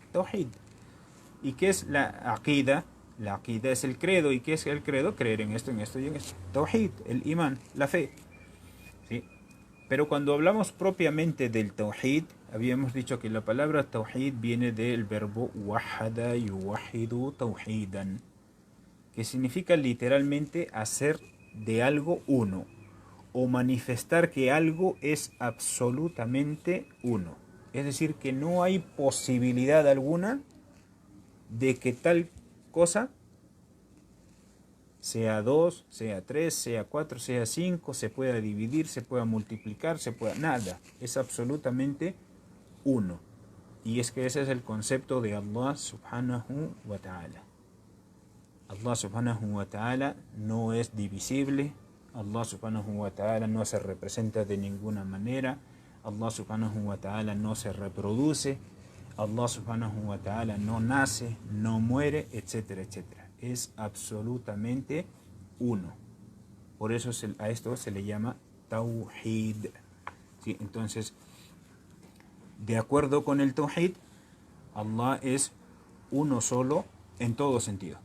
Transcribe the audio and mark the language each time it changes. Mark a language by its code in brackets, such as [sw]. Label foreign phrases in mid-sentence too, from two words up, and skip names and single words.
[es] Tawhid. ¿Y qué es la aqida? La aqida es el credo. ¿Y qué es el credo? Creer en esto y en esto. Tawhid, el imán, la fe, ¿sí? Pero cuando hablamos propiamente del Tawhid, habíamos dicho que la palabra Tawhid viene del verbo [ar] وحد يوحد توحيدا, [es] que significa literalmente hacer de algo uno, o manifestar que algo es absolutamente uno. Es decir, que no hay posibilidad alguna de que tal cosa sea 2, sea 3, sea 4, sea 5, se pueda dividir, se pueda multiplicar, nada. Es absolutamente uno. Y es que ese es el concepto de [ar] الله سبحانه وتعالى. الله سبحانه وتعالى [es] no es divisible. [ar] الله سبحانه وتعالى [es] no se representa de ninguna manera. [ar] الله سبحانه وتعالى [es] no se reproduce. [ar] الله سبحانه وتعالى [es] no nace, no muere, etcétera, etcétera. Es absolutamente uno. Por eso a esto se le llama Tawhid, ¿sí? Entonces, de acuerdo con el Tawhid, Allah es uno solo en todo sentido.